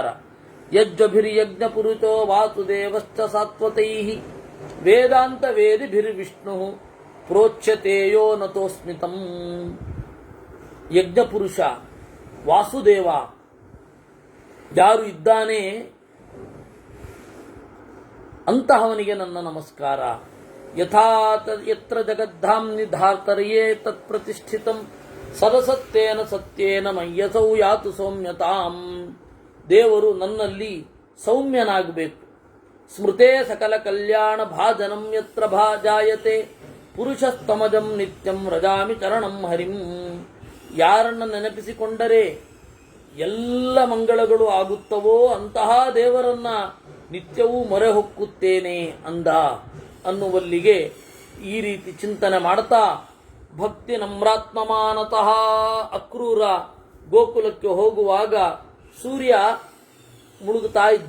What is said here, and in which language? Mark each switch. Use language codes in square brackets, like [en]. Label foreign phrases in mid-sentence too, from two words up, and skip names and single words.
[sa] ಯಜ್ಜಭಿರ್ಯಜ್ಞ ಪುರುಷೋ ವಾಸುದೇವಶ್ಚ ಸಾತ್ವತೈಃ ವೇದಾಂತ ವೇದಿಭಿರ್ವಿಷ್ಣು ಪ್ರೋಚ್ಯತೇಯೋ ನತೋಸ್ಮಿತಂ. [kn] ಯಜ್ಞಪುರುಷ ವಾಸುದೇವ ಯಾರು ಇದ್ದಾನೆ ಅಂತಹವನಿಗೆ ನನ್ನ ನಮಸ್ಕಾರ. [sa] ಯತ್ರ ಜಗದ್ಧಾಮ್ನಿ ಧಾರ್ತರ್ಯೇ ತತ್ ಪ್ರತಿಷ್ಠಿತಂ ಸದಸತ್ಯೇನ ಸತ್ಯೇನ ಮಯ್ಯಸೌ ಯಾತು ಸೌಮ್ಯತಾಂ. [kn] ದೇವರು ನನ್ನಲ್ಲಿ ಸೌಮ್ಯನಾಗಬೇಕು. [sa] ಸ್ಮೃತೇ ಸಕಲ ಕಲ್ಯಾಣ ಭಾಜನಂ ಯತ್ರ ಜಾಯತೆ ಪುರುಷಸ್ತಮಜಂ ನಿತ್ಯಂ ರಜಾಮಿ ಚರಣಂ ಹರಿಂ. [kn] ಯಾರನ್ನ ನೆನಪಿಸಿಕೊಂಡರೆ ಎಲ್ಲ ಮಂಗಳಗಳು ಆಗುತ್ತವೋ ಅಂತಹ ದೇವರನ್ನ ನಿತ್ಯವೂ ಮೊರೆ ಹೊಕ್ಕುತ್ತೇನೆ ಅಂದ ಅನ್ನುವಲ್ಲಿಗೆ ಈ ರೀತಿ ಚಿಂತನೆ ಮಾಡ್ತಾ [sa] ಭಕ್ತಿ ನಮ್ರಾತ್ಮಮಾನತಃ [kn] ಅಕ್ರೂರ ಗೋಕುಲಕ್ಕೆ ಹೋಗುವಾಗ ಸೂರ್ಯ ಮುಳುಗುತ್ತಾ ಇದ್ದ.